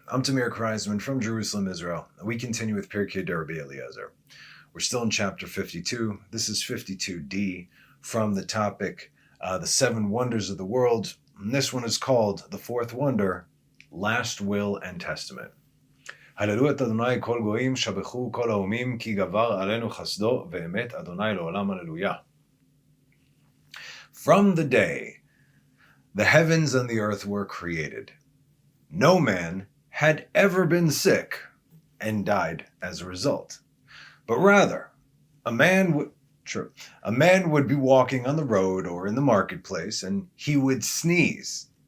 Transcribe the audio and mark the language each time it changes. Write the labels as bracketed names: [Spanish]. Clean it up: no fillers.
[English] I'm Tamir Kreisman from Jerusalem, Israel. We continue with Pirkei Rabbi Eliezer. We're still in chapter 52. This is 52d from the topic, the 7 wonders of the world. And this one is called the fourth wonder, Last Will and Testament. [Hebrew] הללו את אדוני כל גויים, שבחו כל האומים, כי גבר עלינו חסדו ואמת אדוני לעולם הללויה. [English] From the day the heavens and the earth were created, no man had ever been sick and died as a result. But rather, a man would be walking on the road or in the marketplace, and he would sneeze.